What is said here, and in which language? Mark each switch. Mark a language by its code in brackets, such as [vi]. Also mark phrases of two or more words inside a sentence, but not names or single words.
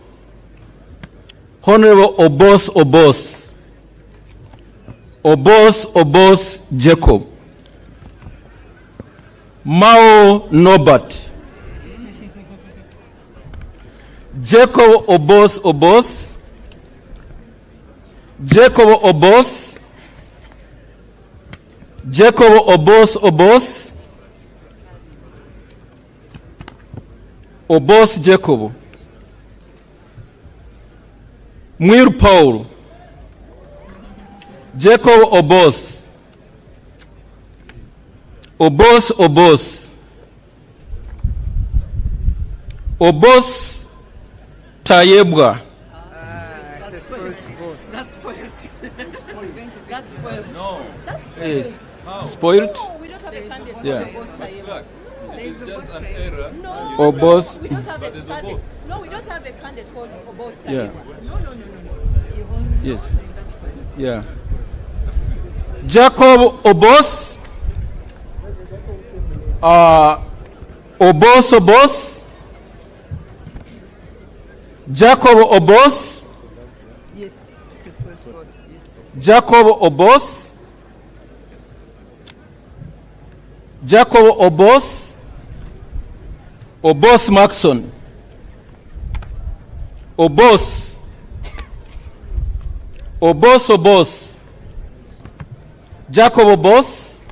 [en] Honorable Obos. Obos Jacob. Mao Norbert. Jacob Obos. Jacob Obos. Obos Jacob. Muiru Paul. Jacob Obos. Obos Tayebwa. That's spoiled. That's spoiled. No. Yes. Spoiled? No, we don't have a candidate. Yeah. It's just an error. No, Obos. we don't have a But there's a candidate. vote. No, we don't have a candidate called about Yeah. No. Yes. Yeah. Jacob Obos, Obos Obos, Jacob Obos, Yes, this is first God. Yes. Jacob Obos, Jacob Obos, Obos Maxon, Obos, Obos Obos, Jacob Obos,